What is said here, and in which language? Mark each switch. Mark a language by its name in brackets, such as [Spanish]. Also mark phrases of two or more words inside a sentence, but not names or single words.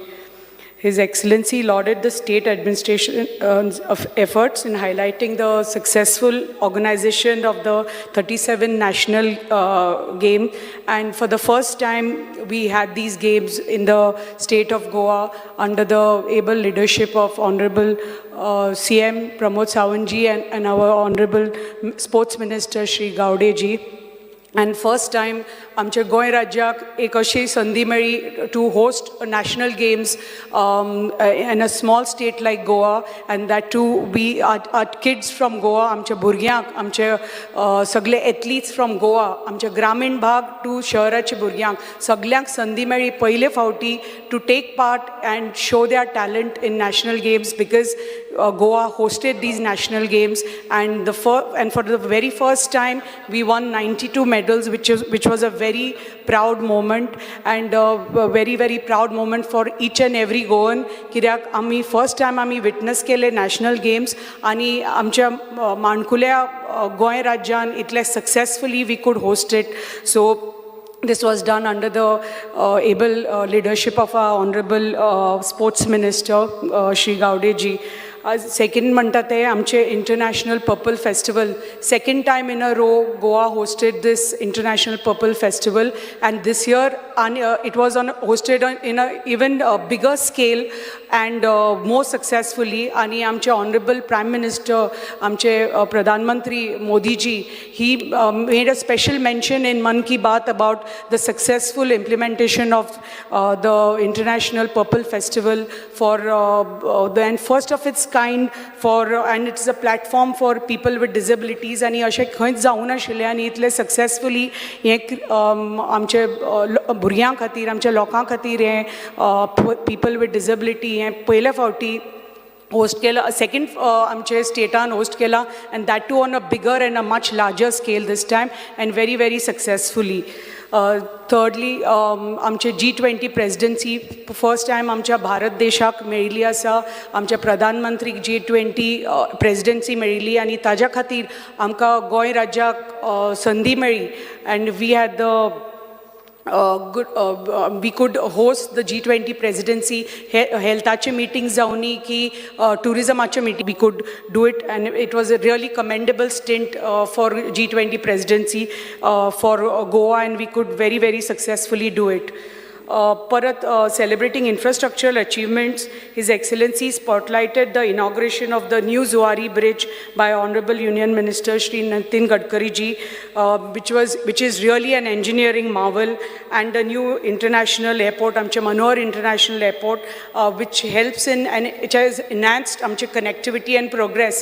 [English] His Excellency lauded the state administration of efforts in highlighting the successful organization of the 37 national game, and for the first time we had these games in the state of Goa under the able leadership of Honorable CM Pramod Sawant ji and our Honorable Sports Minister Shri Gaude ji. And first time [Konkani] आमच्या गोंय राज्याक एक अशी संदी मेळ्ळी [English] to host national games in a small state like Goa and that too we are kids from [Konkani] गोवा आमच्या भुरग्यांक आमचे सगळे [English] athletes from Goa [Konkani] आमच्या ग्रामीण भाग टू शहराच्या भुरग्यांक सगळ्यांक संदी मेळ्ळी पयले फावटी टू [English] take part and show their talent in national games because Goa hosted these national games and for the very first time we won 92 medals which was a very proud moment and a very very proud moment for each and every Goan [Konkani] कित्याक आमी first time आमी witness केले national games आणि आमच्या माणकुल्या गोंय राज्यान इतले [English] successfully we could host it. So this was done under the able leadership of our honorable sports minister Shri Gaude ji. Second [Konkani] म्हणटा ते आमचे [English] इंटरनॅशनल पर्पल फेस्टिवल second time in a row Goa hosted this international purple festival and this year it was hosted in a even bigger scale and more successfully [Konkani] आणि आमचे [English] honorable prime minister [Konkani] आमचे प्रधान मंत्री मोदी जी [English] he made a special mention in Man Ki Baat about the successful implementation of the international purple festival for the first of its kind for and it's a platform for people with disabilities [Konkani] आणि अशें खंयच जावं नाशिल्लें आनी इतले सक्सेसफुली हें आमचे भुरग्यां खातीर आमच्या लोकां खातीर हें [English] people with disability [Konkani] हें पयले फावटी होस्ट केला सेकंड आमचे स्टेटान होस्ट केला [English] and that too on a bigger and a much larger scale this time and very very successfully. [Konkani] Thirdly, आमचे [English] G20 presidency first time [Konkani] आमच्या भारत देशाक मेळिल्ली आसा. आमच्या प्रधानमंत्रीक [English] G20 presidency [Konkani] मेळिल्ली आनी ताज्या खातीर आमकां गोंय राज्याक संदी मेळ्ळी. [English] And we had the we could host the G20 presidency. Healthache meetings [Konkani] जावनी की [English] tourismache meeting we could do it, and it was a really commendable stint for G20 presidency for Goa, and we could very successfully do it. Parat celebrating infrastructural achievements, His Excellency spotlighted the inauguration of the new Zuari Bridge by Honorable Union Minister Shri Nitin Gadkari ji, which is really an engineering marvel, and a new international airport, Amche Manohar International Airport, which helps in and it has enhanced Amche connectivity and progress.